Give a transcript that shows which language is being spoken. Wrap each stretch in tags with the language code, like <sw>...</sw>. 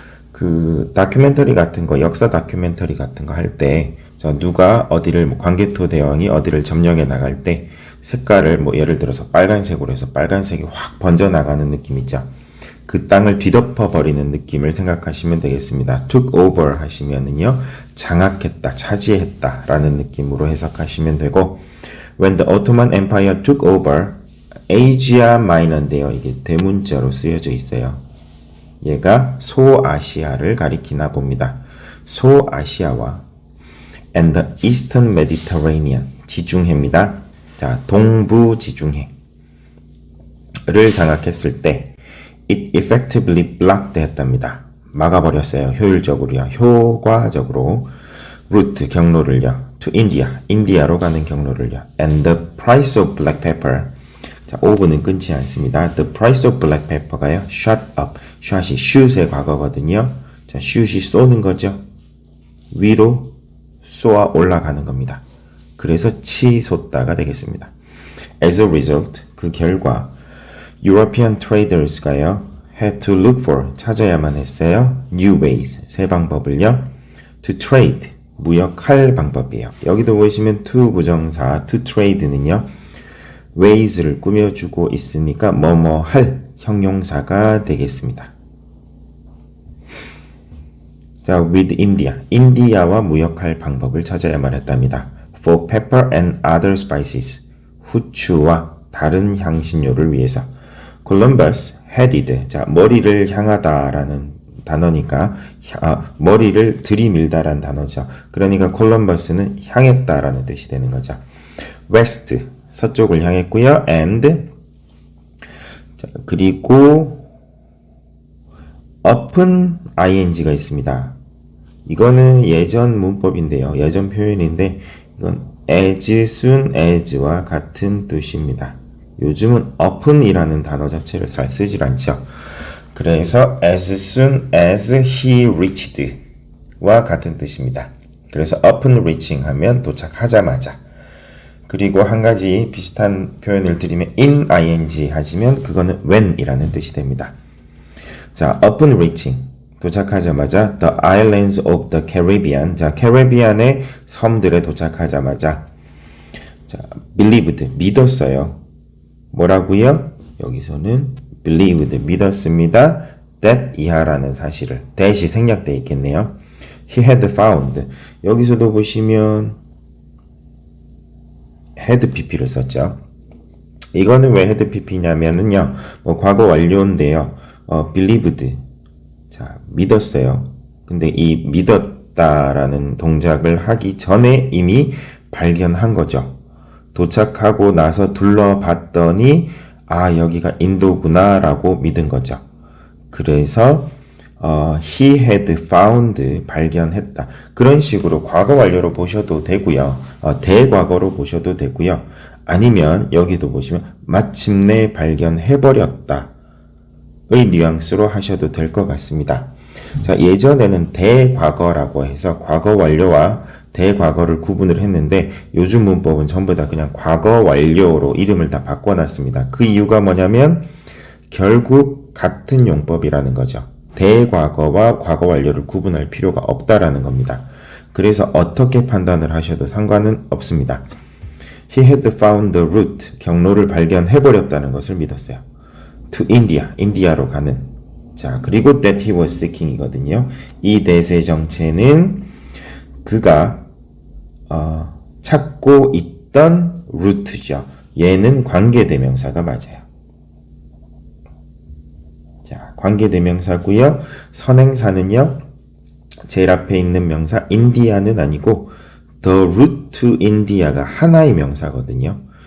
<ko>그 다큐멘터리 같은 거, 역사 다큐멘터리 같은 거 할 때, 누가 어디를 뭐 광개토 대왕이 어디를 점령해 나갈 때 색깔을 뭐 예를 들어서 빨간색으로 해서 빨간색이 확 번져 나가는 느낌 있죠. 그 땅을 뒤덮어 버리는 느낌을 생각하시면 되겠습니다.</ko> <en>took over 하시면은요,</en> <ko>장악했다, 차지했다 라는 느낌으로 해석하시면 되고,</ko> <en>when the Ottoman Empire took over Asia Minor인데요.</en> <ko>이게 대문자로 쓰여져 있어요. 얘가 소아시아를 가리키나 봅니다.</ko> <en>소아시아와 and the Eastern Mediterranean, 지중해입니다.</en> <ko>자, 동부 지중해를 장악했을 때</ko> <en>it effectively blocked</en> <ko>했답니다. 막아버렸어요. 효율적으로요. 효과적으로 route, 경로를요. to India, 인디아로 가는 경로를요.</ko> <en>and the price of black pepper, 자, of는 끊지 않습니다. the price of black pepper가요. shot up, shot이</en> <ko>shoot의 과거거든요. 자, shoot이 쏘는 거죠. 위로 쏘아 올라가는 겁니다. 그래서 치솟다가 되겠습니다.</ko> <en>As a result,</en> <ko>그 결과</ko> <en>European traders가요, had to look for, 찾아야만 했어요. new ways,</en> <ko>새 방법을요. to trade, 무역할 방법이에요. 여기도 보시면 to 부정사, to trade는요, ways를 꾸며주고 있으니까 뭐뭐 할 형용사가 되겠습니다. 자,</ko> <en>with India,</en> <ko>인디아와 무역할 방법을 찾아야만 했답니다.</ko> <en>for pepper and other spices, 후추와 다른 향신료를 위해서.</en> <ko>Columbus headed, 자, 머리를 향하다라는 단어니까 머리를 들이밀다라는 단어죠. 그러니까 콜럼버스는 향했다라는 뜻이 되는 거죠. west, 서쪽을 향했고요. and, 자, 그리고 up은 ing가 있습니다. 이거는 예전 문법인데요. 예전 표현인데 이건 as soon as와 같은 뜻입니다. 요즘은 up은이라는 단어 자체를 잘 쓰질 않죠.</ko> <en>그래서 as soon as he reached 와 같은 뜻입니다.</en> <ko>그래서 upon reaching 하면 도착하자마자. 그리고 한 가지 비슷한 표현을 드리면 in ing 하시면 그거는 when이라는 뜻이 됩니다. 자, upon reaching, 도착하자마자</ko> <en>the islands of the Caribbean,</en> <ko>자, 캐리비안의 섬들에 도착하자마자 자, believed, 믿었어요. 뭐라고요? 여기서는 believed, 믿었습니다. that 이하라는 사실을, that이 생략되어 있겠네요.</ko> <en>he had found, 여기서도 보시면 had pp를 썼죠.</en> <ko>이거는 왜 had pp냐면은요, 뭐 과거 완료인데요. believed, 자, 믿었어요. 근데 이 믿었다라는 동작을 하기 전에 이미 발견한 거죠. 도착하고 나서 둘러봤더니 아, 여기가 인도구나 라고 믿은 거죠. 그래서 he had found, 발견했다. 그런 식으로 과거 완료로 보셔도 되고요. 대과거로 보셔도 되고요. 아니면 여기도 보시면 마침내 발견해버렸다 의 뉘앙스로 하셔도 될 것 같습니다. 자, 예전에는 대과거라고 해서 과거 완료와 대과거를 구분을 했는데 요즘 문법은 전부 다 그냥 과거 완료로 이름을 다 바꿔놨습니다. 그 이유가 뭐냐면 결국 같은 용법이라는 거죠. 대과거와 과거 완료를 구분할 필요가 없다라는 겁니다. 그래서 어떻게 판단을 하셔도 상관은 없습니다.</ko> <en>He had found the route,</en> <ko>경로를 발견해버렸다는 것을 믿었어요. to India, 인디아로 가는.</ko> <en>자, 그리고 that he was seeking 이거든요.</en> <ko>이 대세 정체는 그가 찾고 있던 루트죠. 얘는 관계대명사가 맞아요. 자, 관계대명사고요. 선행사는요, 제일 앞에 있는 명사 인디아는 아니고</ko> <en>the route to India</en> <ko>가 하나의 명사거든요.</ko>